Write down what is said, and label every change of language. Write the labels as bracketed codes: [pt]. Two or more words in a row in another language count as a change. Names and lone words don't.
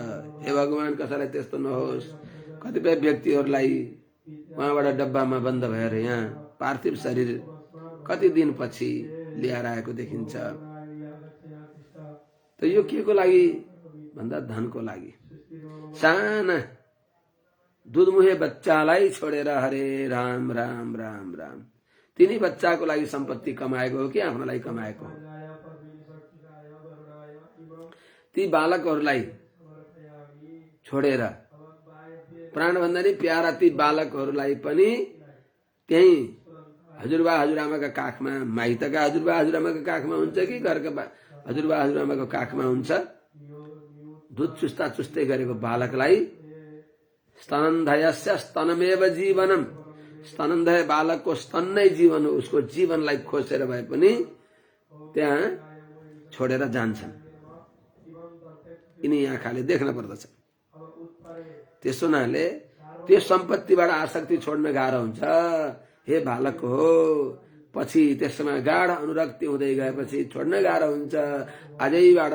[ne] हे भगवान, कसैलाई त्यस्तो नहोस्। कतिपय व्यक्तिहरूलाई वहाँबाट डब्बामा बन्द भएर यहाँ पार्थिव शरीर कति दिनपछि ल्याएर आएको देखिन्छ। त यो के को लागि भन्दा धनको लागि। साना दुधमुहे बच्चालाई छोडेर हरे राम राम राम राम, तिनी बच्चाको लागि सम्पत्ति कमाएको हो कि आफ्नो लागि कमाएको हो? ती बालकहरूलाई छोडेर, प्राणभन्दा नि प्यारा ती बालकहरूलाई पनि त्यही हजुरबा हजुरआमाका काखमा, माइतका हजुरबा हजुरआमाका काखमा हुन्छ कि घरका हजुरबा हजुरआमाको काखमा हुन्छ, दुध चुस्ता चुस्दै गरेको बालकलाई [sa] स्तनन्धयस्य स्तनमेव जीवनम, [ne] स्तनन्धय बालकको स्तन नै जीवन हो, उसको जीवनलाई खोसेर भए पनि त्यहाँ छोडेर जान्छन्। यिनी आँखाले देख्न पर्दछ। त्यसो हुनाले त्यो सम्पत्तिबाट आसक्ति छोड्न गाह्रो हुन्छ। हे बालक हो, पछि त्यसमा गाढ अनुरक्ति हुँदै गएपछि छोड्न गाह्रो हुन्छ।